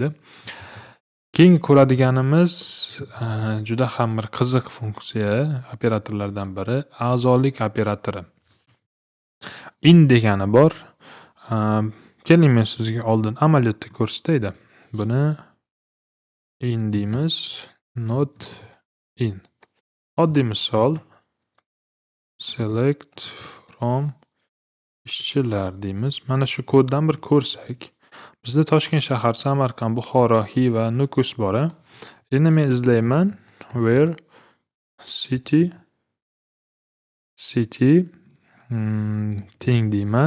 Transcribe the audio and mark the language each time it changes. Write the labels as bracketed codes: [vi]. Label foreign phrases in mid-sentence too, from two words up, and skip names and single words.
[uz] Keyin ko'radiganimiz juda ham bir qiziq funksiya operatorlardan biri a'zolik operatori. In degani bor. Keling, men sizga oldin amaliyotda ko'rsataydi. Buni in deymiz, [en] not in. [uz] Oddiy misol [en] select from [uz] ishchilar deymiz. Mana shu koddan bir ko'rsak, bizda Toshkent shahar, Samarqand, Buxoro, Xiva, Nukus bor. Endi men izlayman. [en] Where city [uz] teng deyman.